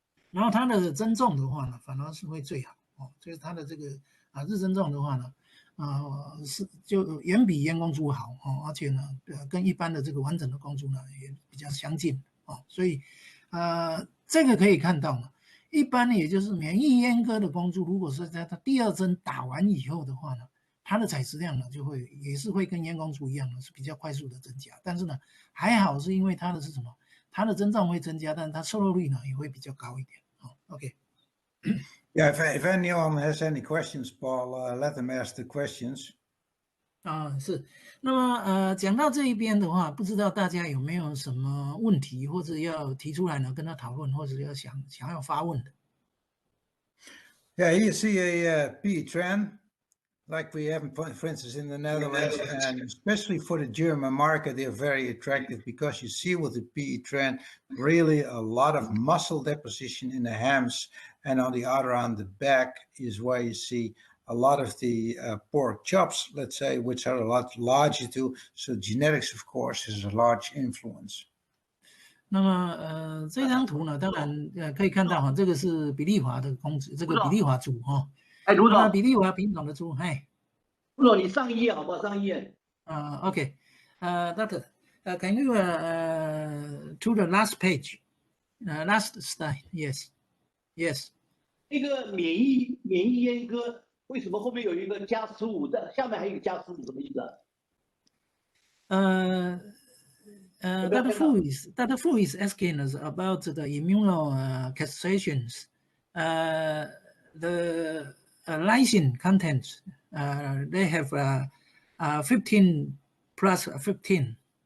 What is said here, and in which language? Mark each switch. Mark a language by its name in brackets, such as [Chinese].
[Chinese] 然后它的增重的话呢，反而是会最好就是它的这个日增重的话呢，是就远比阉公猪好而且呢，跟一般的这个完整的公猪呢也比较相近所以这个可以看到呢，一般也就是免疫阉割的公猪，如果是在它第2针打完以后的话呢，它的采食量呢也是会跟阉公猪一样的是比较快速的增加，但是呢还好是因为它的是什么？它的增重会增加，但是它瘦肉率呢也会比较高一点OK。 [English] Yeah, if anyone has any questions, Paul, let them ask the questions. [Chinese] 是，那么讲到这一边的话，不知道大家有没有什么问题，或者要提出来呢，跟他讨论，或者要想要发问的。 [English] Yeah, you see a P trend like we have, for instance, in the Netherlands, and especially for the German market, they're very attractive because you see with the PE trend really a lot of muscle deposition in the hams, and on the other, on the back, is where you see a lot of the pork chops, let's say, which are a lot larger too. So genetics, of course, is a large influence. [Chinese] 那么这张图呢，当然可以看到这个是比利华的公猪，这个比利华猪卢总，比利华品种的猪，卢总，你上一页好不好？上一页。 [English] OK， Doctor, can you to the last page, last slide? Yes, yes. [Chinese] 那个免疫阉割为什么后面有一个+15的，下面还有一个+15，什么意思 [English] Dr. Fu is asking us about the immunocastrations. The lysine content, they have 15 plus 15.